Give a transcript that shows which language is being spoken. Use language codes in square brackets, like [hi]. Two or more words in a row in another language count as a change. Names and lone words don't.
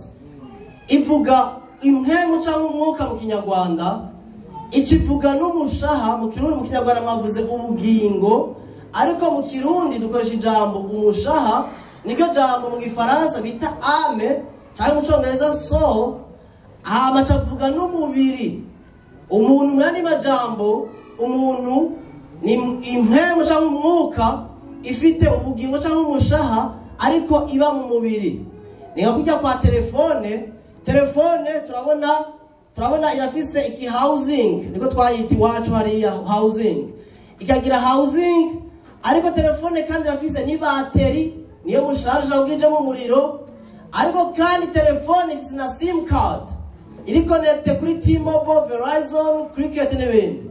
[rn] Ivuga impemu cyangwa umwuka mu kinyarwanda, ikivuga n'umushaha mu kirundi. Mu kinyarwanda mwavuze ubugingo, ariko mu kirundi dukoresha ijambo umushaha, niryo jambo mu gifaransa bita ame cyangwa mu cyongereza soul. Hama acavuga n'umubiri. Umuntu mu yandi majambo, umuntu ni impemu cyangwa umwuka ifite ubugingo cyangwa umushaha ariko iba mu mubiri. Ni nka kujya kwa telefone turabona irafise iki housing, niko twayita iwacu hariya housing, ikagira housing, ariko telefone kandi irafise ni bateri niyo musharja ugije mu muriro, ariko kandi telefone ifise na [en] sim card [rn] iri connecte kuri T-Mobile, Verizon, Cricket n'ibindi.